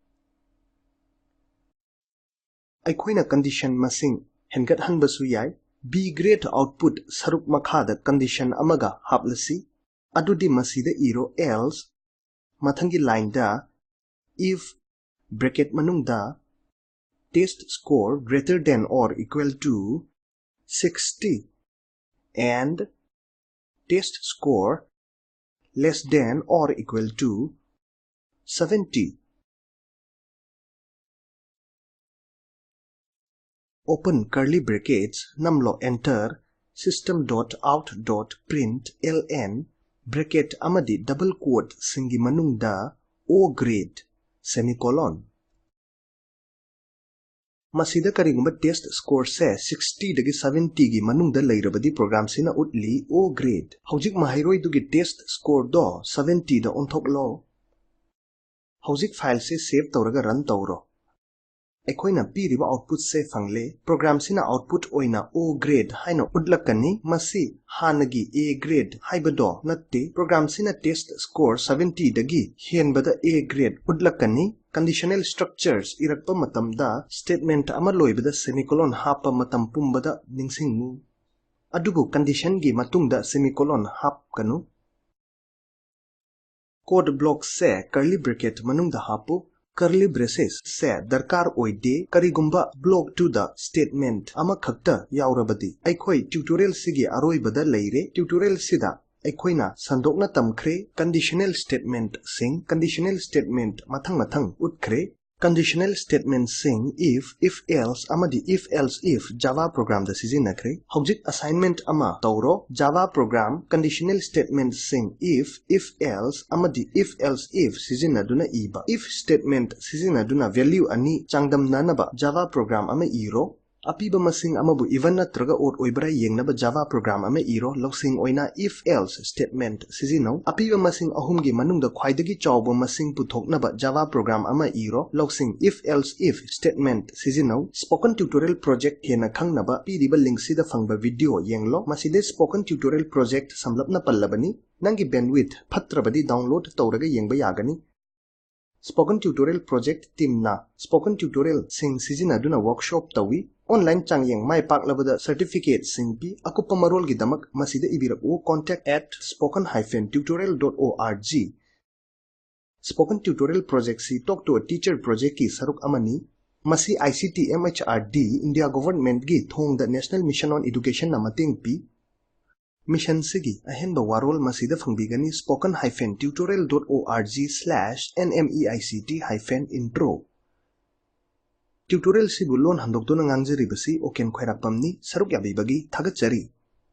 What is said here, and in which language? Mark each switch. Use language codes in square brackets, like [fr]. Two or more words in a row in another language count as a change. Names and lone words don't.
[mni] aikoina condition masing hengat hanbasu yai [en] B grade output [mni] saruk makhada condition amaga haplasi adudi masida iro else mathangi line da [en] if bracket [mni] manungda [en] test score greater than or equal to 60 and test score less than or equal to 70 open curly brackets [mni] namlo [en] enter system.out.println bracket [mni] amadi [en] double quote [mni] singi manungda [en] O grade semicolon [mni] ꯃꯁꯤꯗ ꯀꯔꯤꯒꯨꯝꯕ [en] test score [mni] ꯁꯦ 60 ꯗꯒꯤ 70 ꯒꯤ ꯃꯅꯨꯡꯗ ꯂꯩꯔꯕꯗꯤ ꯄ꯭ꯔꯣꯒ꯭ꯔꯥꯝ ꯁꯤꯅ ꯎꯠꯂꯤ [en] O grade [mni] ꯍꯧꯖꯤꯛ ꯃꯍꯩꯔꯣꯏꯗꯨꯒꯤ [en] test score [mni] ꯗꯣ 70 ꯗ ꯑꯣꯟꯊꯣꯛꯂꯣ ꯍꯧꯖꯤꯛ ꯐꯥꯏꯜ ꯁꯦ ꯁꯦꯚ ꯇꯧꯔꯒ ꯔꯟ ꯇꯧꯔꯣ ꯑꯩꯈꯣꯏꯅ ꯄꯤꯔꯤꯕ ꯑꯥꯎꯠꯄꯨꯠ ꯁꯦ ꯐꯪꯂꯦ ꯄ꯭ꯔꯣꯒ꯭ꯔꯥꯝ ꯁꯤꯅ ꯑꯥꯎꯠꯄꯨꯠ ꯑꯣꯏꯅ [en] O grade [mni] ꯍꯥꯏꯅ ꯎꯠꯂꯛꯀꯅꯤ ꯃꯁꯤ ꯍꯥꯟꯅꯒꯤ [en] A grade [mni] ꯍꯥꯏꯕꯗꯣ ꯅꯠꯇꯦ ꯄ꯭ꯔꯣꯒ꯭ꯔꯥꯝ ꯁꯤꯅ [en] test score [mni] 70 ꯗꯒꯤ ꯍꯦꯟꯕꯗ [en] A grade [mni] ꯎꯠꯂꯛꯀꯅꯤ [en] conditional structures [mni] ꯏꯔꯛꯄ ꯃꯇꯝꯗ statement ꯑꯃ ꯂꯣꯏꯕꯗ semicolon ꯍꯥꯄ ꯃꯇꯝ ꯄꯨꯝꯕꯗ ꯅꯤꯡꯁꯤꯡꯉꯨ ꯑꯗꯨꯕꯨ condition ꯒꯤ ꯃꯇꯨꯡꯗ semicolon ꯍꯥꯞꯀꯅꯨ [en] code block [mni] से [en] curly bracket [mni] ꯃꯅꯨꯡꯗ ꯍꯥꯞꯄꯨ [en] curly braces [mni] ꯁꯦ ꯗꯔꯀꯥꯔ ꯑꯣꯏꯗꯦ ꯀꯔꯤꯒꯨꯝꯕ block 2 ꯗ statement ꯑꯃ ꯈꯛꯇ ꯌꯥꯋꯔꯕꯗꯤ ꯑꯩꯈꯣꯏ tutorial ꯁꯤꯒꯤ ꯑꯔꯣꯏꯕꯗ ꯂꯩꯔꯦ tutorial ꯁꯤꯗ ꯑꯩꯈꯣꯏꯅ ꯁꯟꯗꯣꯛꯅ ꯇꯝꯈꯔꯦ [en] conditional statement [mni] सिंग [en] conditional statement [mni] ꯃꯊꯪ ꯎꯠꯈꯔꯦ [en] conditional statement [mni] सिंग [en] if else [mni] amadi [en] if else if java program [mni] da sizinakre hojik assignment ama tawro [en] java program [mni] conditional statement sing [en] if else [mni] amadi [en] if else if [mni] sizinaduna iba [en] if statement [mni] sizinaduna value ani changdam nanaba [en] java program [mni] ama iro ꯑꯄꯤꯕ ꯃꯁꯤꯡ ꯑꯃꯕꯨ इवन नत्रगा ओड ꯑꯣꯏꯕ꯭ꯔ ꯌꯦꯡꯅꯕ [en] java program [mni] ꯑꯃ ꯏꯔꯣ ꯂꯧꯁꯤꯡ ओइना [en] if else statement [mni] ꯁꯤꯖꯤꯅꯧ ꯑꯄꯤꯕ ꯃꯁꯤꯡ ꯑꯍꯨꯝꯒꯤ ꯃꯅꯨꯡꯗ ꯈ꯭ꯋꯥꯏꯗꯒꯤ ꯆꯥꯎꯕ ꯃꯁꯤꯡ ꯄꯨꯊꯣꯛꯅꯕ [en] java program [mni] ꯑꯃ ꯏꯔꯣ ꯂꯧꯁꯤꯡ [en] if else if statement [mni] सिजिनौ [en] spoken tutorial project [mni] ꯍꯦꯟꯅ ꯈꯪꯅꯕ ꯄꯤꯔꯤꯕ ꯂꯤꯉ꯭ꯛ ꯁꯤꯗ ꯐꯪꯕ ꯚꯤꯗꯤꯌꯣ ꯌꯦꯡꯂꯣ ꯃꯁꯤꯗꯦ [en] spoken tutorial project [mni] ꯁꯥꯃꯜꯄꯅ ꯄꯟꯂꯕꯅꯤ ꯅꯪꯒꯤ ꯕꯦꯟꯗꯋꯤꯗꯊ ꯐꯠꯔꯕꯗꯤ ꯗꯥꯎꯅꯂꯣꯗ ꯇꯧꯔꯒ ꯌꯦꯡꯕ ꯌꯥꯒꯅꯤ [en] spoken tutorial project team [mni] ना [en] spoken tutorial [mni] ꯁꯤꯡ ꯁꯤꯖꯤꯟꯅꯗꯨꯅ ꯋꯔꯀꯁꯣꯞ ꯇꯧꯏ ꯑꯣꯅꯂꯥꯏꯟ ꯆꯪꯌꯦꯡ ꯃꯥꯏ ꯄꯥꯛꯂꯕꯗ ꯁꯔꯇꯤꯐꯤꯀꯦꯠ ꯁꯤꯡ ꯄꯤ ꯑꯀꯨꯞꯄ ꯃꯔꯣꯜ ꯒꯤ ꯗꯃꯛ ꯃꯁꯤꯗꯦ ꯏꯕꯤꯔꯛ ꯑꯣ contact@spoken-tutorial.org [en] spoken tutorial project [mni] सी [en] talk to a teacher project [mni] ꯀꯤ ꯁꯔꯨꯛ ꯑꯃꯅꯤ ꯃꯁꯤ ICT MHRD [en] India government [mni] ꯒꯤ ꯊꯣꯡ [en] the national mission on education [mni] ꯅ ꯃꯇꯦꯡ ꯄꯤ ꯃꯤꯁꯟ ꯁꯤꯒꯤ ꯑꯍꯦꯟ ꯋꯥꯔꯣꯜ ꯃꯁꯤꯗ ꯐꯪꯕꯤꯒꯅꯤ spoken-tutorial.org/nmeict-intro ꯇ꯭ꯌꯨꯇꯣꯔꯤꯌꯦꯜ ꯁꯤꯕꯨ ꯂꯣꯟ ꯍꯟꯗꯣꯛꯇꯨꯅ ngangjari basi oken khairakpamni saruk yabi bagi thagachari